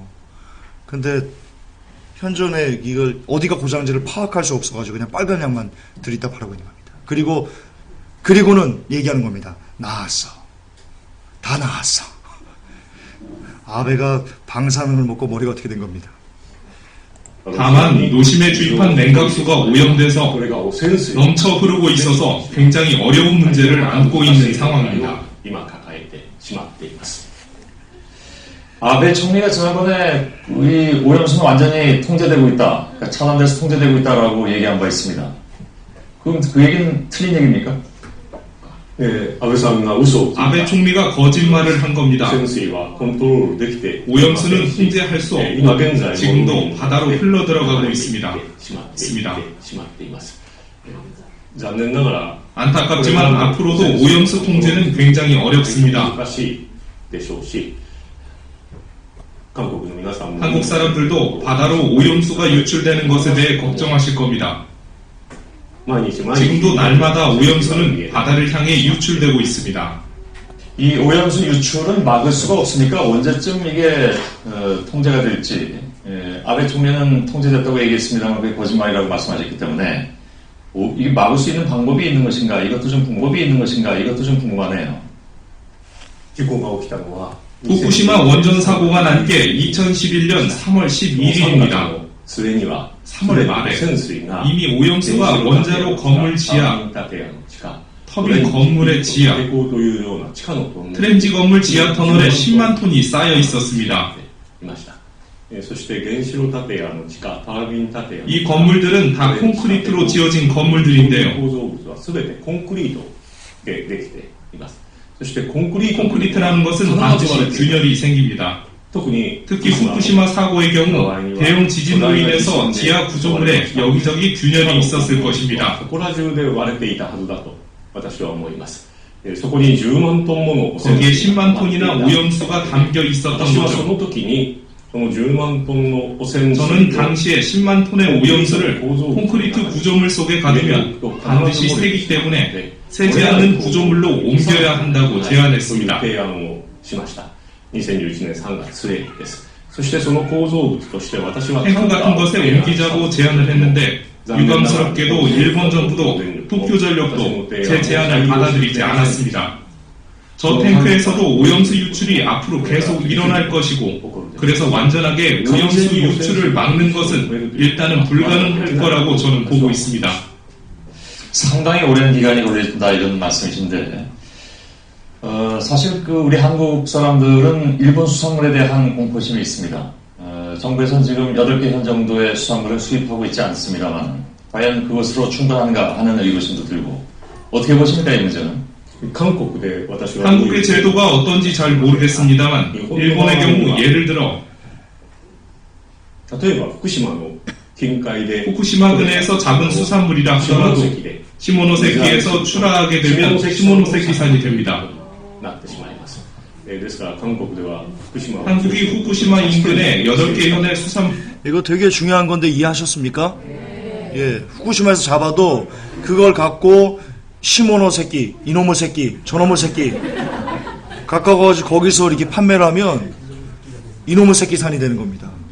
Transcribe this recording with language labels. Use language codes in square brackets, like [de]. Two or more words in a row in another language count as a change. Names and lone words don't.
[ko] 근데 현존에 이걸 어디가 고장인지를 파악할 수 없어가지고 그냥 빨간 약만 들이다 바르고 있는 겁니다. 그리고는 얘기하는 겁니다. 나았어. 다 나았어. 아베가 방사능을 먹고 머리가 어떻게 된 겁니다. 다만 노심에 주입한 냉각수가 오염돼서 [ja] これが汚染水 [ko] 넘쳐 흐르고 있어서 굉장히 어려운 문제를 안고 있는 상황입니다. [ja] 今抱えてしまっています。 [ko] 아베 총리가 지난번에 우리 오염수는 완전히 통제되고 있다. 그러니까 차단돼서 통제되고 있다라고 얘기한 바 있습니다. 그럼 그 얘기는 틀린 얘기입니까? [ja] 安倍さんが嘘をついた [ko] 아베 총리가 거짓말을 한 겁니다. [ja] 汚染水はコントロールできて [ko] 오염수는 통제할 수 [ja] 今現在 [ko] 없고 지금도 바다로 흘러들어가고 있습니다. [ja] しまって [ko] 있습니다. [ja] しまっています。残念ながら [ko] 안타깝지만 앞으로도 오염수 통제는 굉장히 어렵습니다. [ja] 難しいでしょうし、韓国の皆さんも [ko] 한국 사람들도 바다로 오염수가 유출되는 것에 대해 걱정하실 겁니다. [ja] 毎日毎日 [ko] 지금도 날마다 오염수는 바다를 향해 유출되고 있습니다. 이 오염수 유출은 막을 수가 없으니까 언제쯤 이게 통제가 될지 아베 총리는 통제됐다고 얘기했습니다만 그게 거짓말이라고 말씀하셨기 때문에 이게 막을 수 있는 방법이 있는 것인가 이것도 좀 방법이 있는 것인가 이것도 좀 궁금하네요. [ja] 事故が起きたのは [ko] 후쿠시마 원전 사고가 난 게 2011년 3월 12일입니다. [ja] 末には [ko] 3월 말에 [ja] 汚染水が [ko] 이미 오염수가 원자로 건물 지하, [ja] 建屋の地下 [ko] 터빈 건물의 지하, [ja] 抵抗というような地下のトンネル [ko] 트렌지 건물 지하 터널에 10만 톤이 쌓여 있었습니다. [ja] いました。そして原子炉建屋の地下タービン建屋 [ko] 이 건물들은 다 콘크리트로 지어진 건물들인데요. [ja] 構造物は全てコンクリートでできています。そしてコンクリート [ko] 콘크리트라는 것은 반드시 균열이 생깁니다. [ja] 特に [ko] 특히 후쿠시마 사고의 경우 대형 지진으로 인해서 지하 구조물에 여기저기 균열이 있었을 것입니다. [ja] そこら中で割れていたはずだと私は思います。そこに10万トンもの汚染 [ko] 거기에 [ja] 水 [ko] 10만 톤이나 오염수가 담겨 있었던 [ja] 私はそ [ko] 거죠. [ja] の時にその10万トンの汚染 [ko] 저는 [ja] 水を [ko] 당시에 10만 톤의 오염수를 콘크리트 구조물 속에 가두면 반드시 새기 때문에 새지 않는 구조물로 옮겨야 한다고 [ja] そういう [ko] 제안했습니다. [ja] 提案をしました。2011年3月末です。そしてその構造物として私は [ko] 탱크 같은 것에 옮기자고 제안을 했는데 유감스럽게도 일본 정부도 도쿄전력도 제 제안을 받아들이지 않았습니다. 저 탱크에서도 오염수 유출이 앞으로 계속 일어날 것이고 그래서 완전하게 오염수 유출을 막는 것은 일단은 불가능할 거라고 저는 보고 있습니다. 상당히 오랜 기간이 걸린다 이런 말씀이신데 사실 우리 한국 사람들은 일본 수산물에 대한 공포심이 있습니다. 정부에서는 지금 8개 현 정도의 수산물을 수입하고 있지 않습니다만 과연 그것으로 충분한가 하는 의구심도 들고 어떻게 보십니까 이 문제는? [ja] 韓国で私は [ko] 한국의 제도가 어떤지 잘 모르겠습니다만 일본의 경우 예를 들어 [ja] 例えば福島の近海で [ko] 후쿠시마 근해에서 잡은 수산물이라 [ja] 下 [ko] 하더라도 [ja] 関で [ko] 시모노세키에서 출하하게 되면 시모노세키산이 됩니다. [ja] なってしまいます。ですから韓国では福島は [ko] 한국이 후쿠시마 인근에 8개 현의 수산 이거 되게 중요한 건데 이해하셨습니까? 예, 후쿠시마에서 잡아도 그걸 갖고 시모노 새끼, 이놈의 새끼, 저놈의 새끼 가까워가지고 거기서 이렇게 판매를 하면 이놈의 새끼 산이 되는 겁니다.